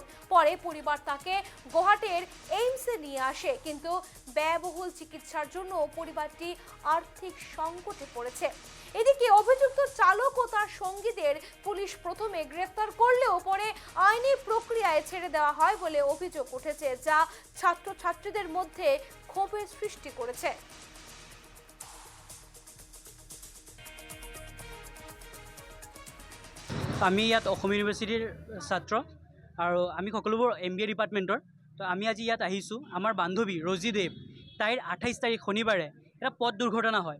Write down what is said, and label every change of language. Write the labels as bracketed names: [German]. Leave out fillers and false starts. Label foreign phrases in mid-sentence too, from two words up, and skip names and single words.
[Bangla] পরে পরিবার তাকে গুয়াহাটির এইমসে নিয়ে আসে, কিন্তু ব্যয়বহুল চিকিৎসার জন্য পরিবারটি আর্থিক সংকটে পড়েছে। এদিকে অভিযুক্ত চালক ও তার সঙ্গীদের পুলিশ প্রথমে গ্রেফতার করলেও পরে আইনি প্রক্রিয়ায় ছেড়ে দেওয়া হয় বলে অভিযোগ উঠেছে, যা ছাত্রছাত্রীদের মধ্যে ক্ষোভের সৃষ্টি করেছে। [Assamese] আমি ইয়াত অসম ইউনিভাৰ্চিটিৰ ছাত্ৰ আৰু আমি সকলোবোৰ MBA ডিপাৰ্টমেণ্টৰ। তো আমি আজি ইয়াত আহিছোঁ। আমাৰ বান্ধৱী ৰজি দেৱ, তাইৰ 28 তাৰিখ শনিবাৰে এটা পথ দুৰ্ঘটনা হয়।